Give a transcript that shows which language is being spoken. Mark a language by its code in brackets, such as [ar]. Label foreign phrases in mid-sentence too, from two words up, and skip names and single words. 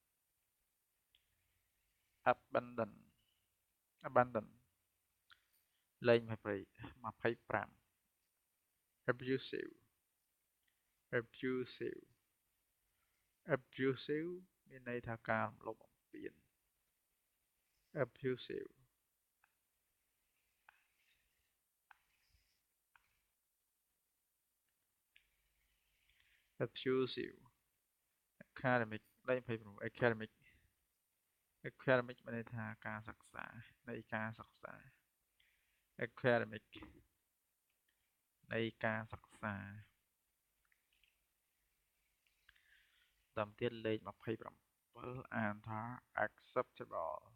[en] abandon abandon [km] លេខ25 [en] abusive abusive abusive [km] មានន័យថាការរំលោភបំពាន abusive [en] abusive academic [km] លេខ26 [en] academic academic [km] មានន័យថាការសិក្សានៃការសិក្សា academic នៃការសិក្សាតាមទៀតលេខ27អានថា acceptable